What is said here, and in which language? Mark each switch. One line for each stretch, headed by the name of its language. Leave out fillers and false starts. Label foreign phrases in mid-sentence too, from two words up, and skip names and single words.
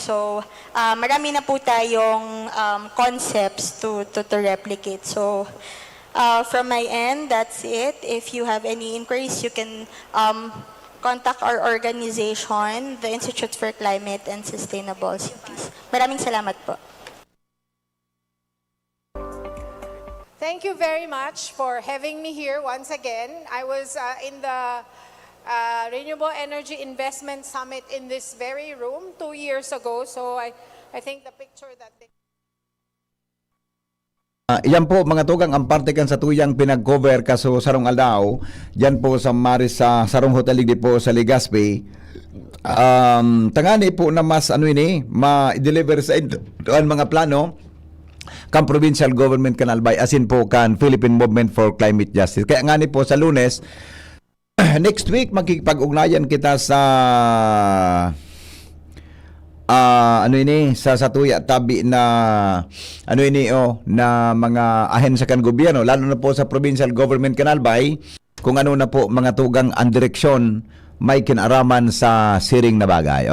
English: So,
Filipino: marami na po tayong
English: concepts to replicate. So, from my end, that's it. If you have any inquiries, you can contact our organization, the Institute for Climate and Sustainable Cities.
Filipino: Maraming salamat po.
English: Thank you very much for having me here once again. I was in the Renewable Energy Investment Summit in this very room 2 years ago. So I think the picture that they...
Bikol: Yan po mga tugang ang parte kan sa tuyang pinag-cover kaso sarong aldaw. Yan po sa Maris sa sarong hotel di po sa Legazpi. Tangani po na mas ma-deliver sa mga plano kan provincial government kan Albay, asin po kan Philippine Movement for Climate Justice. Kaya nga ni po sa Lunes
English: next week
Bikol: magkikipag-ugnayan kita sa sa satuya tabi na na mga ahensya kan gobyerno, lalo na po sa provincial government kan Albay, kung ano na po mga tugang ang direksyon may kinaraman sa siring na bagay.